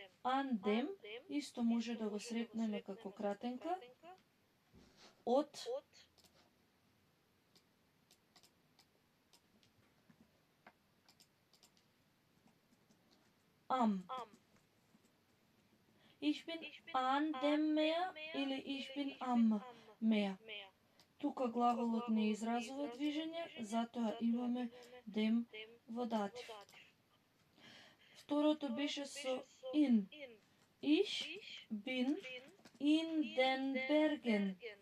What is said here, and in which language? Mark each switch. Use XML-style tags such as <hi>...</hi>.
<mk>An dem исто може да го сретнеме како кратенка од am.</mk> <de>Ich bin an dem Meer или ich bin am Meer.</de> <mk>Тука глаголот не изразува движење, затоа имаме dem во датив. Второто беше со in.</mk> <de>Ich bin in den Bergen.</de>